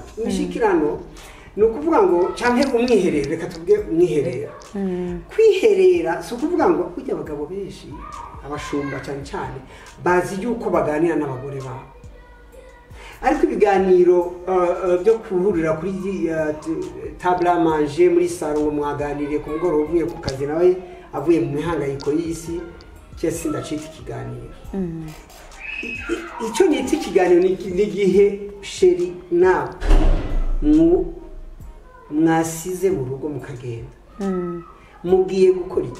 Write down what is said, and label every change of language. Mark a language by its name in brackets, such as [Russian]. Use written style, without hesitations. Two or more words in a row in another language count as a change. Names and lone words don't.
[Kinyarwanda] Umushikirano ni ukuvuga ngo cyangwa umwiherero, reka tuvuge umwiherero. Kwiherera si ukuvuga ngo ujya abagabo benshi abashumba cyane cyane bazi yuko baganira n'abagore babo, ariko ibiganiro byo kuhurira kuri [French] table à manger [Kinyarwanda] muri salon ngo mwaganiriye ku mugoroba uvuye ku kazi nawe avuye mu mihangayiko y'isi, cyese ndacita ikiganiro. Icyo nita ikiganiro ni igihe sheri nawe mwasize mu rugo mukagenda, mugiye gukora iki?